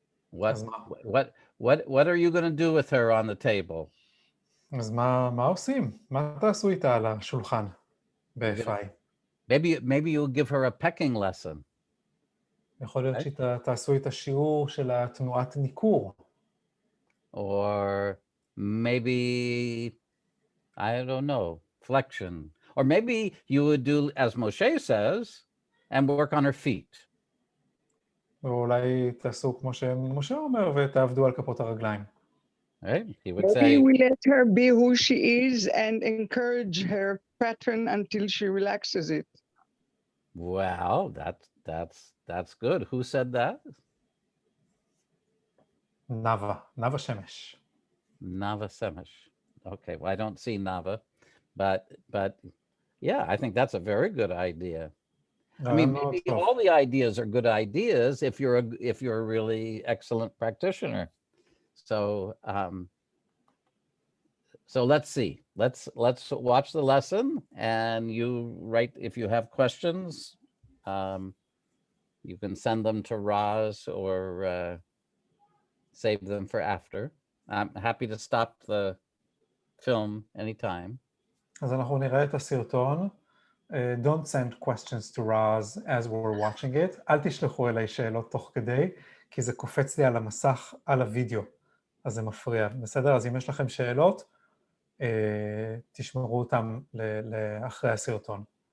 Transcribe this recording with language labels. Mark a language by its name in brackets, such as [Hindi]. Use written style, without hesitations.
[English] What are you going to do with her on the table? [Hebrew] אז מה עושים? מה תעשו איתה על השולחן ב-FI? [English] Maybe you'll give her a pecking lesson. [Hebrew] יכול להיות שתעשו איתה שיעור של התנועת ניכור. [English] Or maybe, I don't know, flexion. Or maybe you would do, as Moshe says, and work on her feet. [Hebrew] ואולי תעשו כמו שמשה אומר ותעבדו על כפות הרגליים. [English] Right? He would Maybe say, we let her be who she is and encourage her pattern until she relaxes it. well, that's good. Who said that? [Hebrew] נאווה שמש. [English] Nava Semesh. Okay, well, I don't see Nava, but yeah, I think that's a very good idea. I mean, maybe all the ideas are good ideas if you're a really excellent practitioner. So let's see. Let's watch the lesson, and you write if you have questions. You can send them to Roz or save them for after. I'm happy to stop the film anytime. [Hebrew] אז אנחנו נראה את הסרטון. [English] Don't send questions to Roz as we're watching it. [Hebrew] אל תשלחו אליי שאלות תוך כדי, כי זה קופץ לי על המסך, על הוידאו. אז זה מפריע. בסדר? אז אם יש לכם שאלות, תשמרו אותם לאחרי הסרטון.